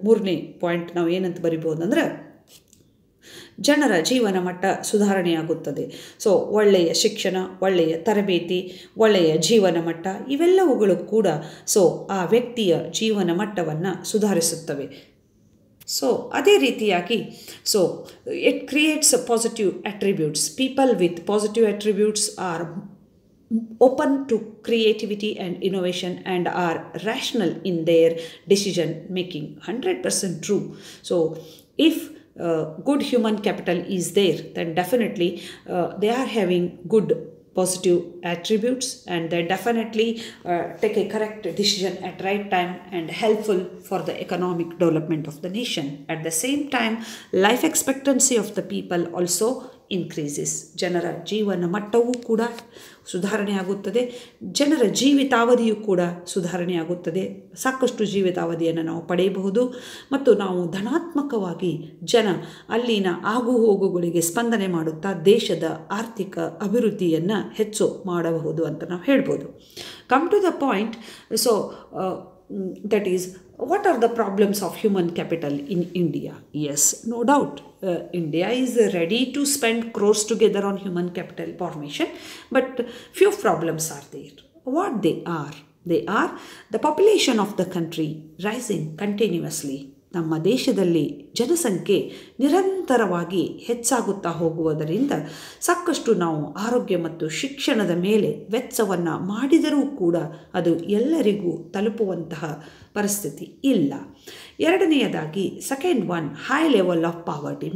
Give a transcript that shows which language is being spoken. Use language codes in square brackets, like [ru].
[kn] 3ನೇ ಪಾಯಿಂಟ್ ನಾವು ಏನಂತ ಬರಿಬೋದು ಅಂದರೆ ಜನರ ಜೀವನ ಮಟ್ಟ ಸುಧಾರಣೆಯಾಗುತ್ತದೆ. ಸೊ ಒಳ್ಳೆಯ ಶಿಕ್ಷಣ, ಒಳ್ಳೆಯ ತರಬೇತಿ, ಒಳ್ಳೆಯ ಜೀವನ ಮಟ್ಟ ಇವೆಲ್ಲವುಗಳು ಕೂಡ ಸೊ ಆ ವ್ಯಕ್ತಿಯ ಜೀವನ ಮಟ್ಟವನ್ನು ಸುಧಾರಿಸುತ್ತವೆ. [en] so [kn] ಅದೇ ರೀತಿಯಾಗಿ [en] So it creates positive attributes. People with positive attributes are open to creativity and innovation and are rational in their decision making. 100% true. So if good human capital is there, then definitely they are having good positive attributes, and they definitely take a correct decision at right time and helpful for the economic development of the nation. At the same time, life expectancy of the people also increases. [kn] ಜನರ ಜೀವನ ಮಟ್ಟವೂ ಕೂಡ ಸುಧಾರಣೆಯಾಗುತ್ತದೆ, ಜನರ ಜೀವಿತಾವಧಿಯೂ ಕೂಡ ಸುಧಾರಣೆಯಾಗುತ್ತದೆ. ಸಾಕಷ್ಟು ಜೀವಿತಾವಧಿಯನ್ನು ನಾವು ಪಡೆಯಬಹುದು ಮತ್ತು ನಾವು ಧನಾತ್ಮಕವಾಗಿ ಅಲ್ಲಿನ ಆಗು ಹೋಗುಗಳಿಗೆ ಸ್ಪಂದನೆ ಮಾಡುತ್ತಾ ದೇಶದ ಆರ್ಥಿಕ ಅಭಿವೃದ್ಧಿಯನ್ನು ಹೆಚ್ಚು ಮಾಡಬಹುದು ಅಂತ ನಾವು ಹೇಳ್ಬೋದು. [en] Come to the point. So that is, what are the problems of human capital in India? Yes, no doubt. India is ready to spend crores together on human capital formation, but few problems are there. What they are? They are the population of the country rising continuously. [kn] ನಮ್ಮ ದೇಶದಲ್ಲಿ ಜನಸಂಖ್ಯೆ ನಿರಂತರವಾಗಿ ಹೆಚ್ಚಾಗುತ್ತಾ ಹೋಗುವುದರಿಂದ ಸಾಕಷ್ಟು ನಾವು ಆರೋಗ್ಯ ಮತ್ತು ಶಿಕ್ಷಣದ ಮೇಲೆ ವೆಚ್ಚವನ್ನು ಮಾಡಿದರೂ ಕೂಡ ಅದು ಎಲ್ಲರಿಗೂ ತಲುಪುವಂತಹ ಪರಿಸ್ಥಿತಿ ಇಲ್ಲ. ಎರಡನೆಯದಾಗಿ, [en] Second one, high level of poverty.